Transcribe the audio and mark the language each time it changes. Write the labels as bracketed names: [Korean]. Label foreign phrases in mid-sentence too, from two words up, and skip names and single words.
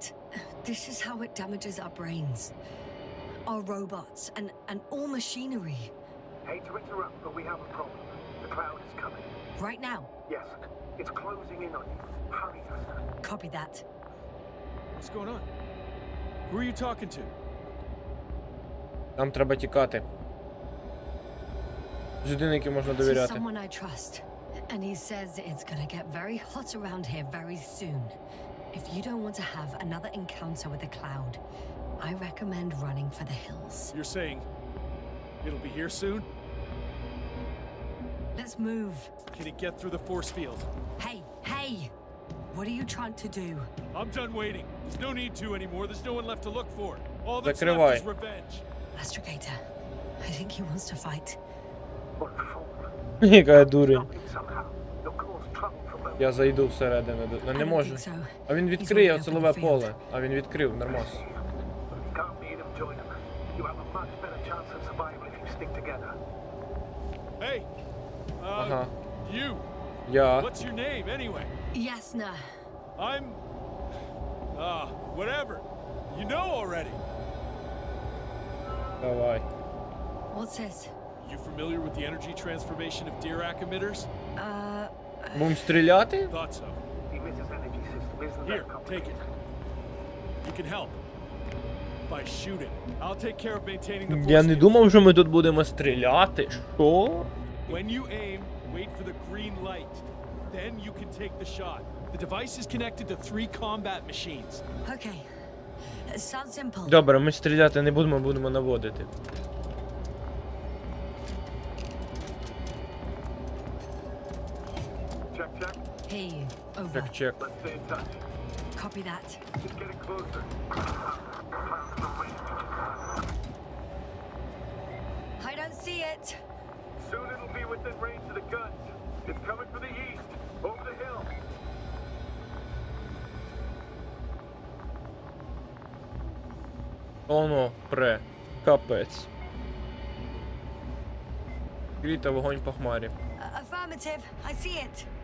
[English] This is how it damages our brains. Our robots and all machinery. hate to interrupt, but we have a problem. The cloud is coming. Right now. Yes, it's closing in on you. Hurry, Doctor. Copy that. What's going on? Who are you talking to? [Ukrainian] Нам треба тікати. Людина, якій можна [English] To [Ukrainian] довіряти. [English] someone I trust. And he says it's gonna get very hot around here very soon. If you don't want to have another encounter with the cloud, I recommend running for the hills. You're saying it'll be here soon? Let's move. Can it get through the force field? Hey! What are you trying to do? I'm done waiting. There's no need to anymore. There's no one left to look for. All that's [Ukrainian] Закривай. [English] left is revenge. Astrogator, I think he wants to fight. What a fool. [Ukrainian] Яка дурень. [English] Stop him somehow. You'll cause trouble for both. [Ukrainian] Я зайду всередину. Ну, [English] I [Ukrainian] не [English] don't [Ukrainian] можу. [English] think so. [Ukrainian] А він [English] He's [Ukrainian] відкриє [English] already [Ukrainian] силове [English] opened the field. [Ukrainian] поле. А він відкрив, нормас. [English] You can't beat him, join him. You have a much better chance of survival if stick together. Hey! [Ukrainian] Ага. [English] You! [Ukrainian] Я. [English] What's your name, anyway? Yasna. I'm... whatever. You know already. [Ukrainian] Давай. [English] What's this? You familiar with the energy transformation of Dirac emitters? [Ukrainian] Будемо стріляти? [English] Thought so. The emitter's energy system isn't Here, that take complicated. it. You can help. By shooting. I'll take care of maintaining the force [Ukrainian] Я не [English] field. [Ukrainian] думав, що ми тут будемо стріляти. Що? [English] When you aim, wait for the green light. Then you can take the shot. The device is connected to 3 combat machines. Okay. Sounds simple. [Ukrainian] Добре, ми стріляти не будемо, будемо наводити. [English] Check, check. Hear you. Over. Check-check. Let's stay in touch. Copy that. Just getting closer. I don't see it. Soon it'll be within range of the guns. It's coming from the east, over the hill. [Ukrainian] Оно, пре. Капець. Кріта, вогонь по хмарі. [English] Affirmative. I see it.